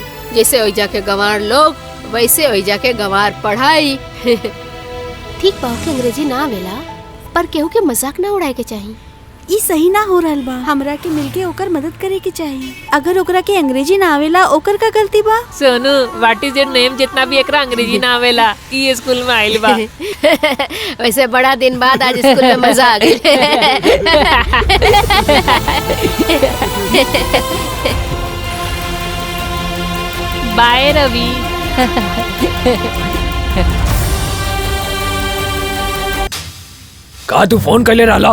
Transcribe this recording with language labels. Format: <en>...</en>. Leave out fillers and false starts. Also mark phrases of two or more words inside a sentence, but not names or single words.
<bho>जैसे ओइजा के गंवार लोग वैसे ओइजा के गंवार पढ़ाई। ठीक बा के अंग्रेजी ना आवेला, पर केहू के मजाक ना उड़ाए के चाहिए। ई सही ना हो रहल बा। हमरा के मिलके ओकर मदद करे के चाहिए। अगर ओकरा के अंग्रेजी ना आवेला ओकर का गलती बा? सोनू,</bho> <en>what is your name?</en> <bho>जितना भी एकरा अंग्रेजी ना आवेला ई स्कूल में आइल बा। वैसे बड़ा दिन बाद आज स्कूल में मजा आ गई। बाय रवि। का तू फोन कैले रहला?</bho>